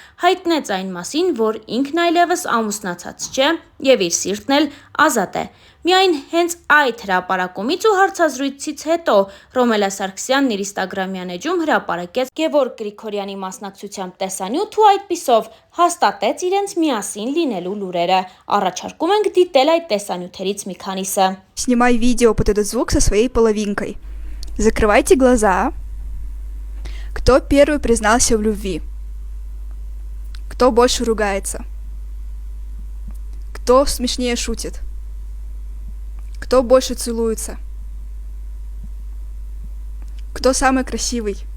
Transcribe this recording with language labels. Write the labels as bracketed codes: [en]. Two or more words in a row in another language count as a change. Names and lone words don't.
[hy] հայտնեց այն մասին, որ ինքն այլևս ամուսնացած չէ եւ իր սիրտն էլ ազատ է։ Միայն հենց այդ հրապարակումից ու հարցազրույցից հետո Ռոմելա Սարգսյանն իր Instagram-յան էջում հրապարակեց Գևորգ Գրիգորյանի մասնակցությամբ տեսանյութ ու այդպիսով հաստատեց իրենց միասին լինելու լուրերը։ Առաջարկում ենք դիտել այդ տեսանյութերից մի քանիսը։ [ru] Снимай видео под этот звук со своей половинкой. Закрывайте глаза. Кто первый признался в любви? Кто больше ругается? Кто смешнее шутит? Кто больше целуется? Кто самый красивый?